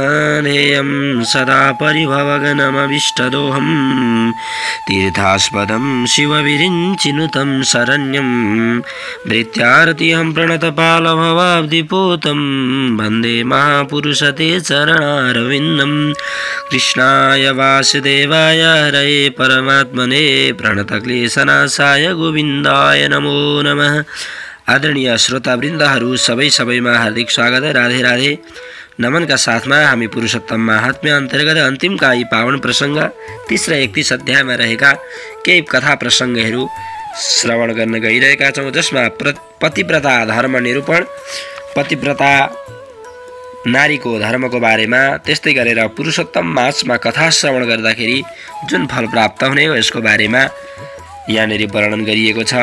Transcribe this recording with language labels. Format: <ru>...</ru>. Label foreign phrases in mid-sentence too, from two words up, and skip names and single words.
<sa>नेयं सदा परिभवगनमभिष्टदोहं तीर्थास्पदं शिवविरिञ्चिनुतं शरण्यं भृत्यार्तिहं प्रणतपालभवाब्धिपोतं वन्दे महापुरुषते चरणारविन्दं। कृष्णाय वासुदेवाय हरये परमात्मने प्रणतक्लेशनाशाय गोविन्दाय नमो नमः।</sa> <ne>आदरणीय श्रोतावृन्दहरू सबैमा हार्दिक स्वागत है। राधे राधे नमन का साथमा हामी पुरुषोत्तम महात्म्य अन्तर्गत अन्तिमका यी पावन प्रसंग 30 र 31 अध्यायमा रहेका केही कथा प्रसंगहरू श्रवण गर्न गइरहेका छौं, जसमा पतिव्रता धर्म निरूपण, पतिव्रता नारीको धर्मको बारेमा, त्यस्तै गरेर पुरुषोत्तम मासमा कथा श्रवण गर्दाखेरि जुन फल प्राप्त हुने हो यसको बारेमा यहाँनेरि वर्णन गरिएको छ।</ne>